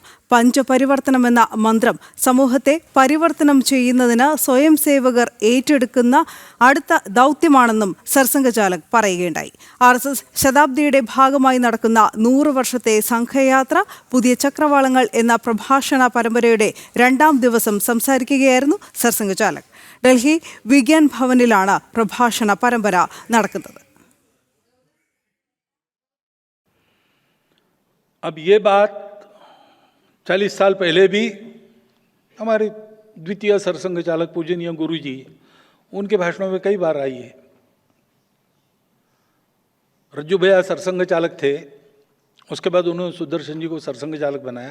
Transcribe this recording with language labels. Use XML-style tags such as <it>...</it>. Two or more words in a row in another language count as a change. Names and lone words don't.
<ml>പഞ്ചപരിവർത്തനം എന്ന മന്ത്രം സമൂഹത്തെ പരിവർത്തനം ചെയ്യുന്നതിന് സ്വയം സേവകർ ഏറ്റെടുക്കുന്ന അടുത്ത ദൗത്യമാണെന്നും സർസംഘചാലക് പറയുകയുണ്ടായി. RSS ശതാബ്ദിയുടെ ഭാഗമായി നടക്കുന്ന 100 വർഷത്തെ സംഘയാത്ര പുതിയ ചക്രവാളങ്ങൾ എന്ന പ്രഭാഷണ പരമ്പരയുടെ 2ാം ദിവസം സംസാരിക്കുകയായിരുന്നു സർസംഘചാലക്. ഡൽഹി വിഗ്യാൻ ഭവനിലാണ് പ്രഭാഷണ പരമ്പര നടക്കുന്നത്.</ml> <hi>अब ये बात 40 साल पहले भी हमारे द्वितीय सरसंघचालक पूजनीय गुरु जी उनके भाषणों में कई बार आई है. रज्जू भैया सरसंघचालक थे, उसके बाद उन्होंने सुदर्शन जी को सरसंघचालक बनाया.</hi>